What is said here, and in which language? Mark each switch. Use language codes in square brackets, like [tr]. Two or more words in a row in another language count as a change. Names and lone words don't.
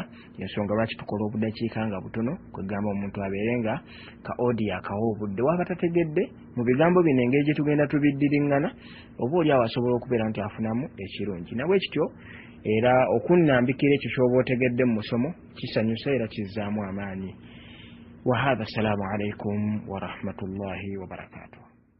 [lg] Ensonga lwaki tukola obudakiika nga butono, kwegamba omuntu abeere nga ka audio akawa obudde waba tategedde mu bigambo bino engeri gye tugenda tubiddiriŋŋana, oba oli awo asobola okubeera nti afunamu ekirungi. Nabwe kityo era okunnambikira ekyo ky'oba otegedde mu musomo kisanyusa era kizzaamu amaanyi. [ar] وهذا السلام عليكم ورحمة الله وبركاته.